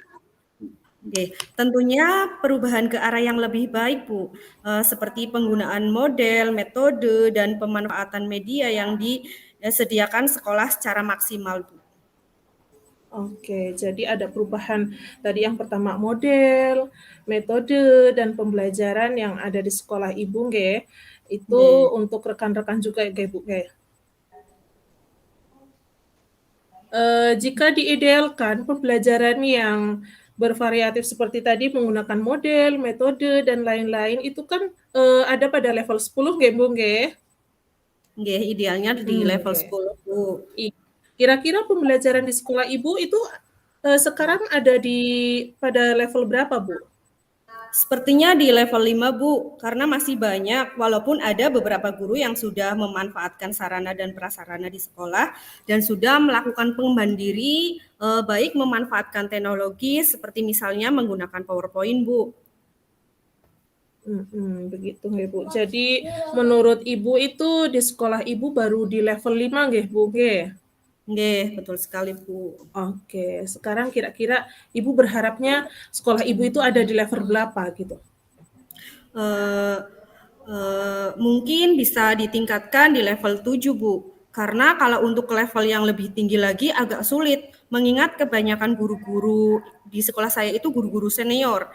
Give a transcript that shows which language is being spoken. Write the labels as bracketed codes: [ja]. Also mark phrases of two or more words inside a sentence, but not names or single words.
[id] Oke, tentunya perubahan ke arah yang lebih baik, Bu, seperti penggunaan model, metode, dan pemanfaatan media yang disediakan sekolah secara maksimal, Bu. Oke, jadi ada perubahan tadi yang pertama model, metode, dan pembelajaran yang ada di sekolah Ibu nggih, itu Nggih. untuk rekan-rekan juga nggih, Bu, nggih. Jika diidealkan pembelajaran yang bervariatif seperti tadi menggunakan model, metode, dan lain-lain itu kan, ada pada level 10 nggih, Bu, nggih? Nggih, idealnya di level Oke. 10, Bu. Kira-kira pembelajaran di sekolah Ibu itu, sekarang ada pada level berapa, Bu? Sepertinya di level 5, Bu, karena masih banyak, walaupun ada beberapa guru yang sudah memanfaatkan sarana dan prasarana di sekolah dan sudah melakukan pengembangan diri, baik memanfaatkan teknologi seperti misalnya menggunakan PowerPoint, Bu. Begitu nggih, Bu. Jadi menurut Ibu itu di sekolah Ibu baru di level 5 nggih, Bu, nggih? Nggih, betul sekali, Bu. Oke, sekarang kira-kira Ibu berharapnya sekolah Ibu itu ada di level berapa gitu? Eh, Mungkin bisa ditingkatkan di level 7, Bu. Karena kalau untuk ke level yang lebih tinggi lagi agak sulit, mengingat kebanyakan guru-guru di sekolah saya itu guru-guru senior.